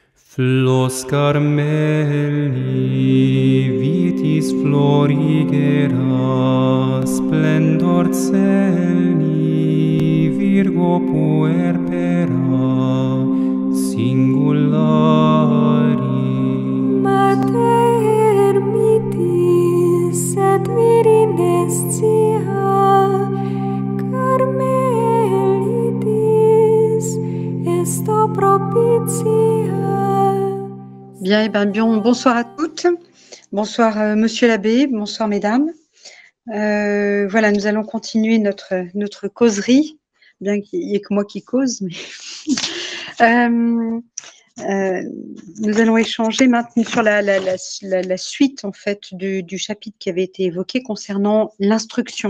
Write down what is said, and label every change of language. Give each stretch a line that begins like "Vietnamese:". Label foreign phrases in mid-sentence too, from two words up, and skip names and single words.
Latin: Flos Carmeli vitis florigera, splendor celi, Virgo puerpera, singulari. Mater mitis et virinescia, Carmelitis esto propitia.
French: Bien, bonsoir à toutes. Bonsoir Monsieur l'abbé, bonsoir mesdames. Voilà, nous allons continuer notre causerie, bien qu'il n'y ait que moi qui cause. Mais nous allons échanger maintenant sur la suite en fait du chapitre qui avait été évoqué concernant l'instruction.